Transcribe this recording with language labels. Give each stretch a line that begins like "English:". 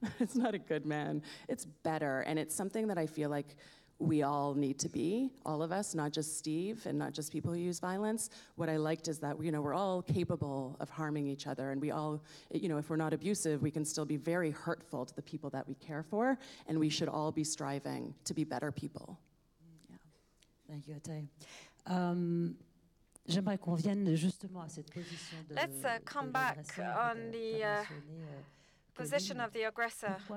English: It's not a good man. It's better. And it's something that I feel like we all need to be, all of us, not just Steve and not just people who use violence. What I liked is that, you know, we're all capable of harming each other, and we all, you know, if we're not abusive, we can still be very hurtful to the people that we care for, and we should all be striving to be better people. Yeah. Thank you, Atay.
French: J'aimerais qu'on vienne justement à cette position de
English: Let's come back on the position of the aggressor.